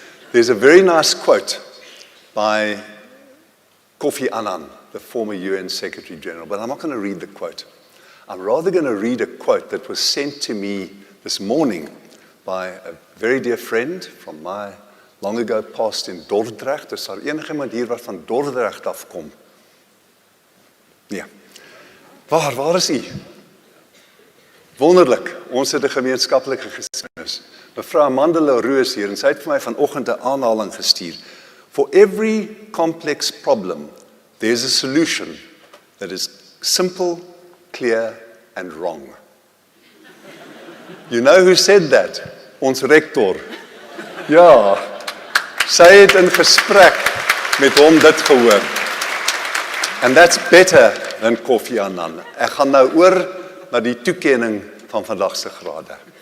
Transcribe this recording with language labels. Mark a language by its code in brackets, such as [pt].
[en] There's a very nice quote by Kofi Annan, the former UN Secretary General, but I'm not going to read the quote. I'm rather going to read a quote that was sent to me this morning by a very dear friend from my long ago past in Dordrecht. [af] Is daar enigiemand hier wat van Dordrecht afkom? Nee. Waar is u? Wonderlik, ons het 'n gemeenskaplike geskiedenis. Mevrou Amanda Leroux hier en sy het vir my vanoggend 'n aanhaling gestuur. [en] For every complex problem, there's a solution that is simple, clear and wrong. You know who said that? [af] Ons rektor. Ja, sy het in gesprek met hom dit gehoor. [en] And that's better than Kofi Annan. [af] Ek gaan nou oor na die toekenning van vandag se grade.